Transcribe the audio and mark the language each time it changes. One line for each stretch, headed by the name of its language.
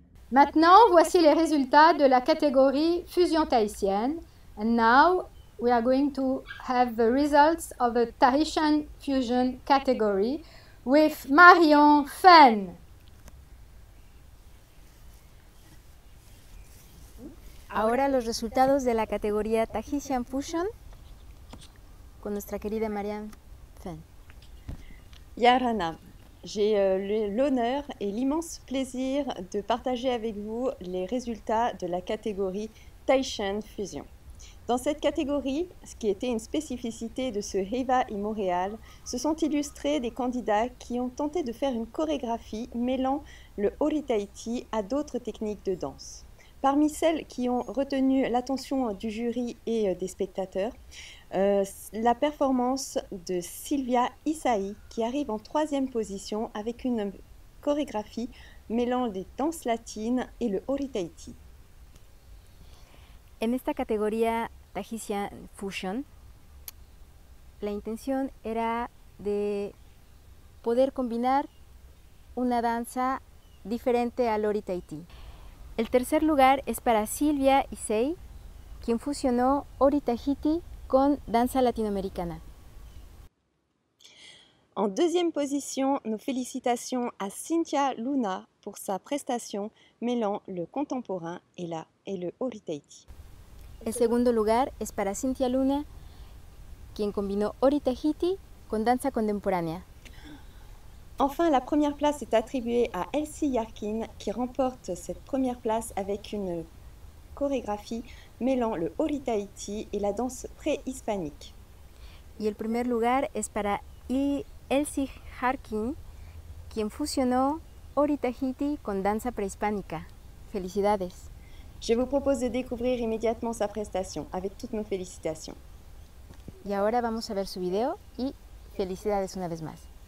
French: Maintenant, voici les résultats de la catégorie fusion tahitienne.
English: And now we are going to have the results of the Tahitian fusion category with Marion Fenn.
Spanish: Ahora los resultados de la categoría Tahitian Fusion con nuestra querida Marianne Fenn.
French: Yarana, j'ai l'honneur et l'immense plaisir de partager avec vous les résultats de la catégorie Tahitian Fusion. Dans cette catégorie, ce qui était une spécificité de ce Heiva in Montréal, se sont illustrés des candidats qui ont tenté de faire une chorégraphie mêlant le Ori Tahiti à d'autres techniques de danse. Parmi celles qui ont retenu l'attention du jury et des spectateurs, la performance de Silvia Isaí qui arrive en 3e position avec une chorégraphie mêlant les danses latines et le Ori Tahiti.
Spanish: En esta categoría Tahitian Fusion, la intención era de poder combinar una danza diferente al Ori Tahiti. El tercer lugar es para Silvia Isaí, quien fusionó Ori Tahiti con danza latinoamericana.
French: En 2e position, nos félicitations à Cynthia Luna pour sa prestation mêlant le contemporain et le Ori Tahiti.
Spanish: El segundo lugar es para Cynthia Luna, quien combinó Ori Tahiti con danza contemporánea.
French: Enfin, la première place est attribuée à Elsie Yarkin qui remporte cette première place avec une chorégraphie mêlant le Ori Tahiti et la danse préhispanique.
Spanish: Y el primer lugar es para Elsie Harkin, quien fusionó Ori Tahiti con danza prehispánica. Felicidades.
French: Je vous propose de découvrir immédiatement sa prestation avec toutes nos félicitations.
Spanish: Y ahora vamos a ver su video y felicidades una vez más.